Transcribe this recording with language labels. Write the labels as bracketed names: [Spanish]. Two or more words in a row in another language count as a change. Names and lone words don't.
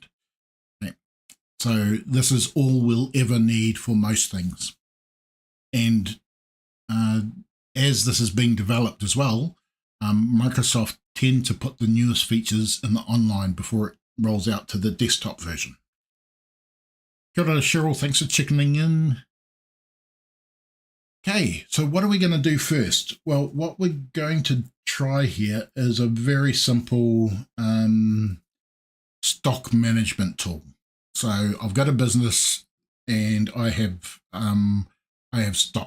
[English] Okay. So this is all we'll ever need for most things. And as this is being developed as well, Microsoft tend to put the newest features in the online before it rolls out to the desktop version. [Māori] Kia ora, Cheryl, [English] thanks for checking in. Okay, so what are we going to do first? Well, what we're going to try here is a very simple stock management tool. So I've got a business and I have stock.